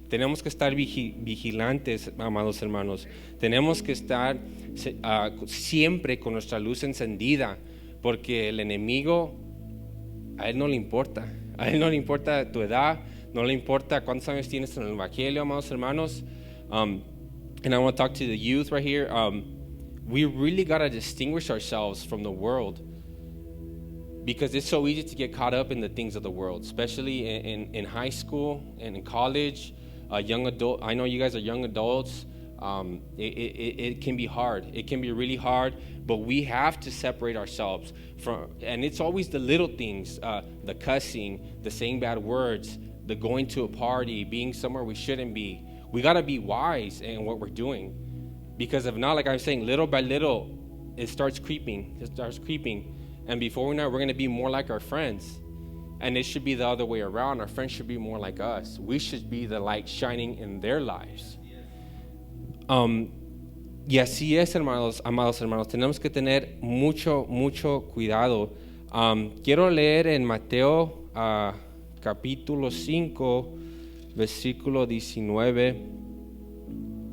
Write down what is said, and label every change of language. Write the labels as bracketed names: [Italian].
[Spanish] Tenemos que estar vigilantes, amados hermanos. Tenemos que estar siempre con nuestra luz encendida, porque el enemigo, a él no le importa. A él no le importa tu edad, no le importa cuántos años tienes en el Evangelio, amados hermanos. [English] And I want to talk to the youth right here. We really got to distinguish ourselves from the world, because it's so easy to get caught up in the things of the world, especially in high school and in college, young adult. I know you guys are young adults. It can be hard. It can be really hard, but we have to separate ourselves from, and it's always the little things, the cussing, the saying bad words, the going to a party, being somewhere we shouldn't be. We got to be wise in what we're doing, because if not, like I was saying, little by little, it starts creeping. And before we know it, we're going to be more like our friends. And it should be the other way around. Our friends should be more like us. We should be the light shining in their lives. [Spanish] Y así es, amados hermanos. Tenemos que tener mucho cuidado. Quiero leer en Mateo capítulo 5, versículo 19.